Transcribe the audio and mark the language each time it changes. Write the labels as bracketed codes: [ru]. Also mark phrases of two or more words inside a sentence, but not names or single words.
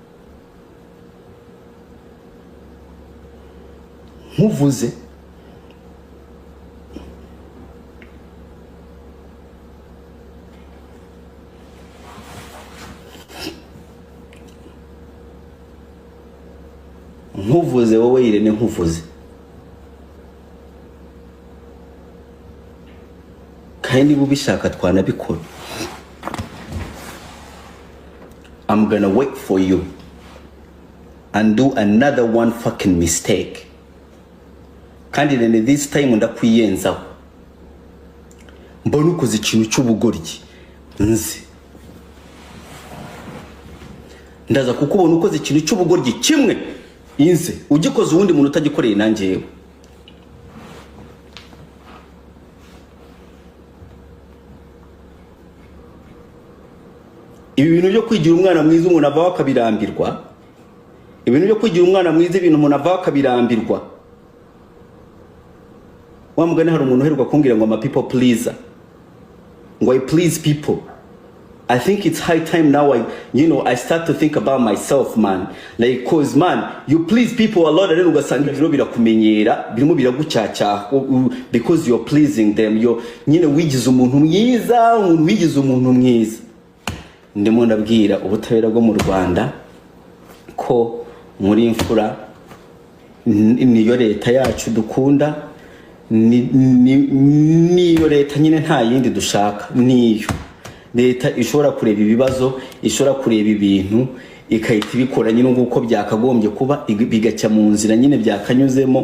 [rw] nkuvuze nkuvuze wowe Irene nkuvuze kandi bubishaka twanabikora. [en] I'm gonna wait for you and do another one fucking mistake. [rw] Kandi Irene [en] this time [rw] ndakwiyenzaho mbona ukoze ikintu cy'ubugoryi nzi ndaza kukubona ukoze ikintu cy'ubugoryi kimwe inze ugikoze uwundi muntu utagikoreye nanjyewe. Ibi bintu byo kwigira umwana mwiza umuntu ava akabirambirwa, ibintu byo kwigira umwana mwiza ibintu umuntu ava akabirambirwa. Wa mugani hari umuntu uheruka kumbwira ngo [en] people pleaser, [rw] ngo [en] I please people. I think it's high time now I start to think about myself, man. Like, cause man, you please people a lot and then [rw] ugasanga ibiro birakumenyera birimo biragucyaca [en] because you're pleasing them. [rw] Wigize umuntu mwiza, wigize umuntu mwiza. Ndimo ndabwira ubutabera bwo mu Rwanda ko muri imfura niyo leta yacu dukunda, niyo leta nyine nta yindi dushaka, niyo leta ishobora kureba ibibazo, ishobora kureba ibintu ikahita ibikora nyine nguko byakagombye kuba bigacya mu nzira nyine byakanyuzemo.